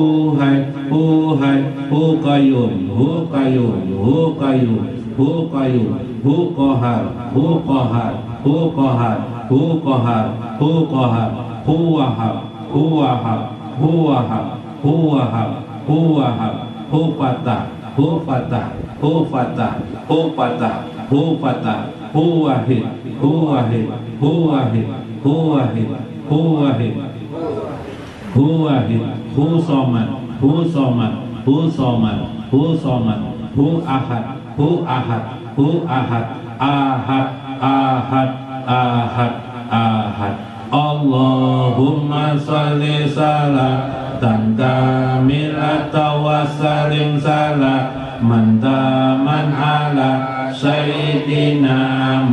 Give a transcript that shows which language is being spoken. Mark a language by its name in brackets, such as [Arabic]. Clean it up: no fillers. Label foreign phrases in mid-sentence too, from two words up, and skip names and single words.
[Arabic] حي هو حي هو قيوم هو قيوم هو قيوم هو قيوم هو قهار هو قهار هو قهار هو قهار هو قهار هو وهاب هو وهاب هو وهاب هو وهاب هو وهاب هو فتاح هو فتاح هو فتاح هو فتاح هو فتاح هو واحد هو واحد هو واحد هو واحد هو واحد هو واحد هو صمد هو صمد هو صمد هو صمد هو أحد هو أحد هو أحد أحد أحد أحد أحد. اللهم صل صلاة كاملة وسلم سلاما تاما على سيدنا